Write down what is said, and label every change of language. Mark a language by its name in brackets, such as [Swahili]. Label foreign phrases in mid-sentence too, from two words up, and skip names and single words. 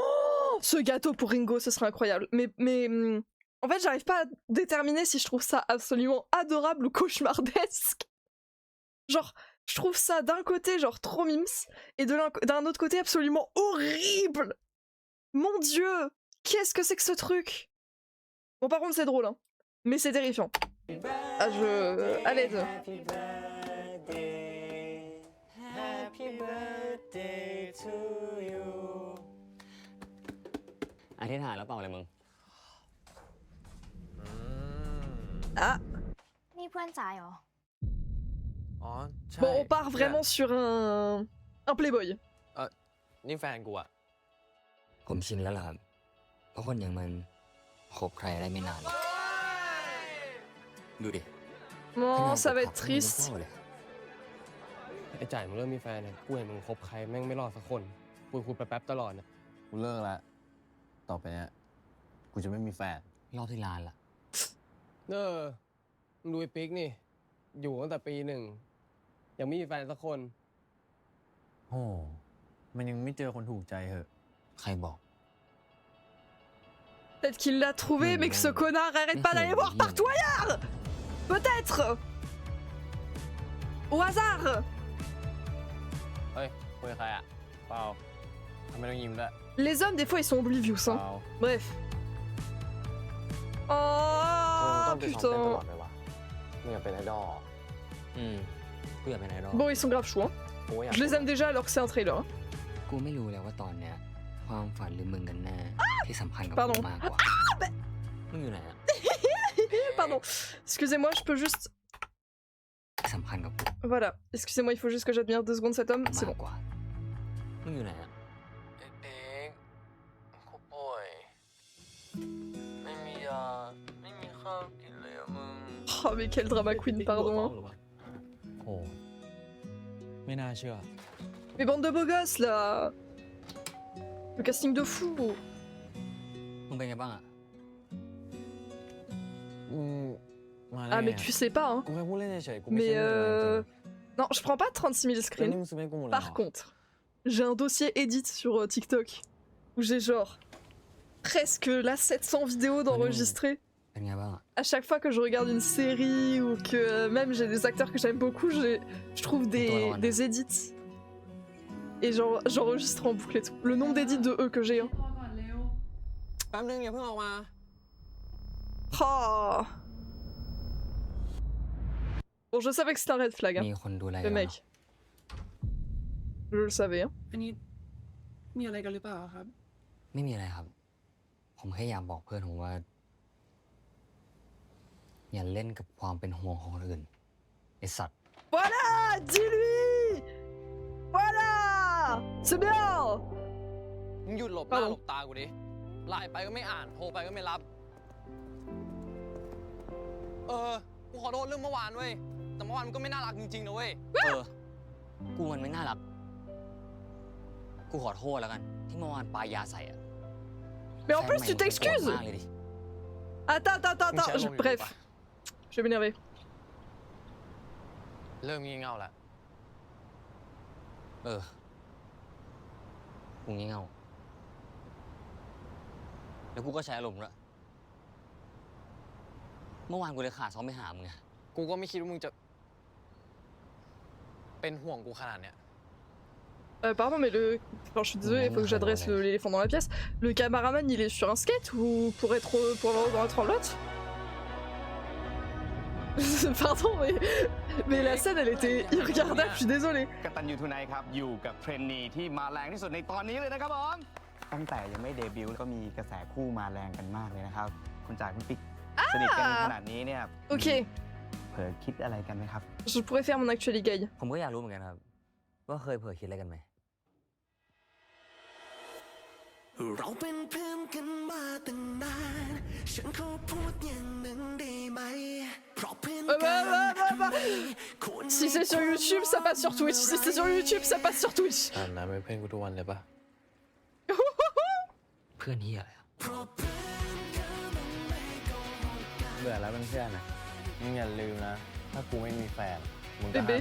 [French] Oh, ce gâteau pour Ringo, ce serait incroyable. Mais en fait, j'arrive pas à déterminer si je trouve ça absolument adorable ou cauchemardesque. Genre, je trouve ça d'un côté genre trop mims et d'un autre côté absolument horrible. Mon dieu, qu'est-ce que c'est que ce truc? Bon, par contre, c'est drôle, hein. Mais c'est terrifiant. Ah, à l'aide. [English] Happy birthday Happy birthday to you [Thai] อธิษฐานแล้วเปล่าอะไรมึง Ah, นี่เพื่อนจ๋ายเหรอ อ๋อใช่ [French] bon, on part vraiment sur un playboy. [Thai] นี่แฟนกูอะ ผมชินแล้วล่ะครับ เพราะคนอย่างมันคบใครได้ไม่นาน ดูดิ [French] Non, ça va être triste. [Thai] ไอ้จ่ายมึงเริ่มมีแฟนเนี่ยกูเห็นมึงคบใครแม่งไม่รอดสักคนคุยไปแป๊บตลอดนะกูเลิกละต่อไปเนี้ยกูจะไม่มีแฟน รอบที่ร้านล่ะ มึงดูไอ้ปิ๊กนี่ อยู่ตั้งแต่ปี 1ยังไม่มีแฟนสักคน โอ้มันยังไม่เจอคนถูกใจเหอะ ใครบอก [French] Peut-être qu'il l'a trouvé, mais que ce connard arrête pas d'aller voir partout ailleurs. Peut-être. Au hasard. [Thai] เฮ้ยคุยกับใครอ่ะเปล่าทำไมต้องยิ้มด้วย [French] Les hommes, des fois, ils sont oblivious. [Thai] เป [French] Hein. [Thai] ล่า [French] Bref. [Thai] มึง Oh ต้องไปซ้อมเต้นตลอ [French] putain. [Thai] ดเลยวะมึงอยากเป็นไอดอล กูอยากเป็นไอดอล [French] Bon, ils sont grave chauds. Hein. [Thai] กูอยาก [French] Je les aime déjà alors que c'est un trailer. Hein. [Thai] กูไม่รู้แล้วว่าตอนเนี้ยความฝันหรือมึงกันแน่ที่สำคัญกับ [French] Pardon. [Thai] กูมากกว่า มึงอยู่ไหนอะ [French] Pardon. Excusez-moi, je peux juste. [Thai] ที่สำคัญกับกู [French] Voilà. Excusez-moi, il faut juste que j'admire 2 secondes cet homme. C'est [Thai] มาก [French] bon. [Thai] กว่า มึงอยู่ไหนอะ ไอ้ปิ๊กกูป่วยไม่มียาไม่มีข้าวกินเลยอะมึง [French] Oh, mais quel [English] drama queen, [French] pardon. Hein. [Thai] โอ้ไม่น่าเชื่อ [French] Mais bande de beaux gosses là. Le casting de fou. [Thai] มึงเป็นไงบ้างอะ มาได้ Ah, ไง [French] mais tu sais pas, hein. [Thai] กูแค่พูดเล่นเฉยๆกูไม่ [French] Mais [Thai] ใช่เรื่องอะไรจริง [French] Non, je prends pas 36 000 [Thai] แล้ว [French] screens. [Thai] นี่มึงซื้อให้กูหมดเลยเหรอ [French] Par contre, j'ai un dossier edit sur TikTok où j'ai genre presque là 700 vidéos d'enregistrées. [Thai] เป็นไงบ้างอะ [French] À chaque fois que je regarde une série ou que même j'ai des acteurs que j'aime beaucoup, je trouve des edits. Et genre, j'enregistre en boucle et tout. Le nombre d'édits de eux que j'ai. Hein. [Thai] แป๊บนึงอย่าเพิ่งออกมา Oh. [French] Bon, je savais que c'était un [English] red flag, [French] hein, [Thai] มีคนดูแล [French] le [Thai] เรา [French] mec. Je le savais. Hein. [Thai] อันนี้มีอะไรกันหรือเปล่าครับ ไม่มีอะไรครับ ผมแค่อยากบอกเพื่อนผมว่า อย่าเล่นกับความเป็นห่วงของคนอื่นไอสัตว์ [French] Voilà, dis-lui. Voilà, c'est bien. [Thai] มึงหยุดหลบห ครับ น้า ผม หลบตากูดิ ไลน์ไปก็ไม่อ่าน โทรไปก็ไม่รับ กูขอโทษเรื่องเมื่อวานเว้ย แต่เมื่อวานมันก็ไม่น่ารักจริงๆนะเว้ย กูมันไม่น่ารัก กูขอโทษแล้วกัน ที่เมื่อวานปายาใส่อะ [French] Mais en plus, tu [Thai] แฟนใหม่ [French] t'excuses. [Thai] โกรธมากเลยดิ [French] Attends. Bref, je vais m'énerver. [Thai] เริ่มงี่เง่าแล้ว กูงี่เง่าแล้วกูก็ใช้อารมณ์ด้วยเมื่อวานกูเลยขาดซ้อมไปหามึงไง กูก็ไม่คิดว่ามึงจะ เป็นห่วงกูขนาดเนี้ย [French] Pardon, mais le. Enfin, je suis désolée, il faut que j'adresse l'éléphant dans la pièce. Le cameraman, il est sur un skate ou pour avoir être en lot? Pardon, mais la scène, elle était irregardable, je suis désolée. [Thai] กตัญญูทูไนท์ครับ อยู่กับเทรนนีที่มาแรงที่สุดในตอนนี้เลยนะครับผมตั้งแต่ยังไม่เดบิวต์ก็มีกระแสคู่มาแรงกันมากเลยนะครับ คุณจ่ายคุณปิ๊กสนิทกันขนาดนี้เนี่ย [French] Ok, [Thai] เผลอคิดอะไรกันไหมครับ [French] je pourrais faire mon [English] actual gay. [Thai] ผมก็อยากรู้เหมือนกันครับ ว่าเคยเผลอคิดอะไรกันไหม เราเป็นเพื่อนกันมาตั้งนานฉันขอพูดอย่างหนึ่งได้ไหมเพราะเพื่อนกัน [French] Si c'est sur YouTube, ça passe sur Twitch. Si c'est sur YouTube, ça passe sur Twitch. [Thai] อาบน้ำเป็นเพื่อนกูทุกวันเลยปะ เพื่อนเฮียอะไรอะ เบื่อแล้วเป็นเพื่อนนะ มึงอย่าลืมนะ ถ้ากูไม่มีแฟน มึงก็ เบ๊ะ